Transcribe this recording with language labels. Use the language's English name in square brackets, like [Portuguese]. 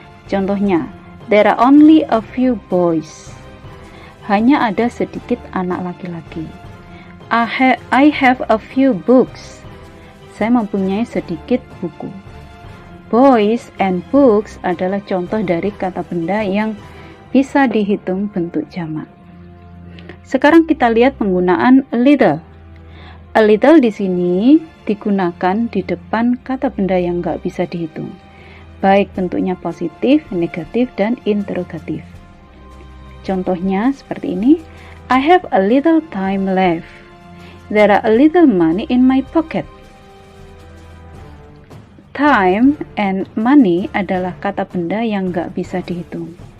[Indonesian] Contohnya, [English] there are only a few boys. [Indonesian] Hanya ada sedikit anak laki-laki. [English] I have a few books. [Indonesian] Saya mempunyai sedikit buku. Boys and books adalah contoh dari kata benda yang bisa dihitung bentuk jamak. Sekarang kita lihat penggunaan a little. A little di sini digunakan di depan kata benda yang nggak bisa dihitung, baik bentuknya positif, negatif, dan interrogatif. Contohnya seperti ini. [English] I have a little time left. There are a little money in my pocket. [Indonesian] Time and money adalah kata benda yang nggak bisa dihitung.